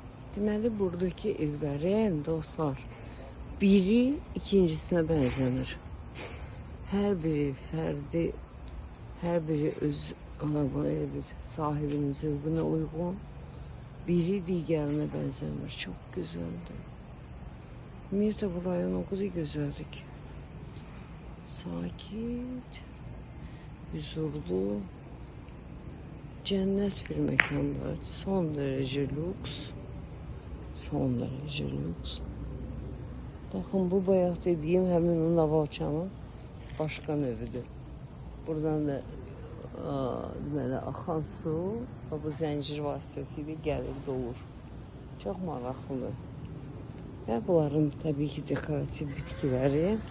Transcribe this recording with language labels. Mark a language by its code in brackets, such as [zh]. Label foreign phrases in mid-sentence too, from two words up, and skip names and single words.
[az] Deməli, buradaki evlərin, dostlar, biri ikincisine benzemir. Her biri fərdi, her biri öz elə bir sahibinin zövqünə uyğun. Biri digərine benzemir. [tr] Çok güzeldi. [az] Ümumiyyətlə bu rayon [tr] o kadar güzeldi ki. Sakit, huzurlu, cennet bir mekanda. Son derece lüks. Son derece lüks. [az] Bakın bu bayaq dediyim həmin o Lavaçanın başqa növüdür. Buradan da deməli axan su bu zəncir vasitəsilə gəlir, dolur. Çox maraqlıdır. Və bunların təbii ki dekorativ bitkiləri.